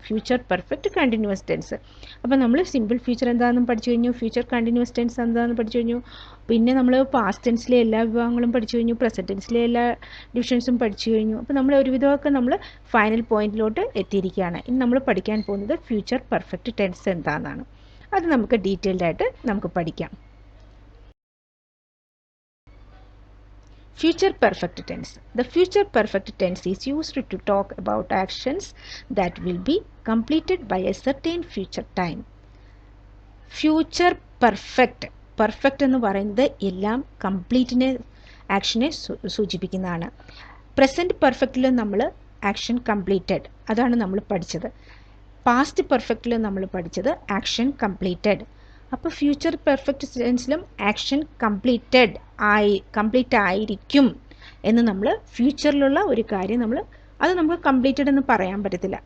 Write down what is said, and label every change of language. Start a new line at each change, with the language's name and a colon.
Malayalam: Future perfect continuous tense. അപ്പോൾ നമ്മൾ simple future എന്താണെന്ന് പഠിച്ചു കഴിഞ്ഞു, ഫ്യൂച്ചർ കണ്ടിന്യൂസ് ടെൻസ് എന്താണെന്ന് പഠിച്ചു കഴിഞ്ഞു, പിന്നെ നമ്മൾ പാസ്റ്റ് ടെൻസിലെ എല്ലാ വിഭാഗങ്ങളും പഠിച്ചു കഴിഞ്ഞു, പ്രസൻറ്റ് ടെൻസിലെ എല്ലാ ഡിവിഷൻസും പഠിച്ചു കഴിഞ്ഞു. അപ്പോൾ നമ്മൾ ഒരുവിധമൊക്കെ നമ്മൾ ഫൈനൽ പോയിന്റിലോട്ട് എത്തിയിരിക്കുകയാണ്. ഇനി നമ്മൾ പഠിക്കാൻ പോകുന്നത് ഫ്യൂച്ചർ പെർഫെക്റ്റ് ടെൻസ് എന്താണെന്നാണ്. അത് നമുക്ക് ഡീറ്റെയിൽഡ് ആയിട്ട് നമുക്ക് പഠിക്കാം.
English: Future perfect tense. The future perfect tense is used to talk about actions that will be completed by a certain future time. Future perfect.
Malayalam: Perfect എന്ന് പറയുന്നത് എല്ലാം കംപ്ലീറ്റിനെ ആക്ഷനെ സൂചിപ്പിക്കുന്നതാണ്. പ്രസൻറ്റ് പെർഫെക്റ്റിൽ നമ്മൾ ആക്ഷൻ കംപ്ലീറ്റഡ്, അതാണ് നമ്മൾ പഠിച്ചത്. പാസ്റ്റ് പെർഫെക്റ്റിൽ നമ്മൾ പഠിച്ചത് ആക്ഷൻ കംപ്ലീറ്റഡ്. അപ്പോൾ ഫ്യൂച്ചർ പെർഫെക്റ്റ് ടെൻസിലും ആക്ഷൻ കംപ്ലീറ്റ് ആയിരിക്കും എന്ന് നമ്മൾ ഫ്യൂച്ചറിലുള്ള ഒരു കാര്യം അത് നമുക്ക് കംപ്ലീറ്റഡ് എന്ന് പറയാൻ പറ്റത്തില്ല.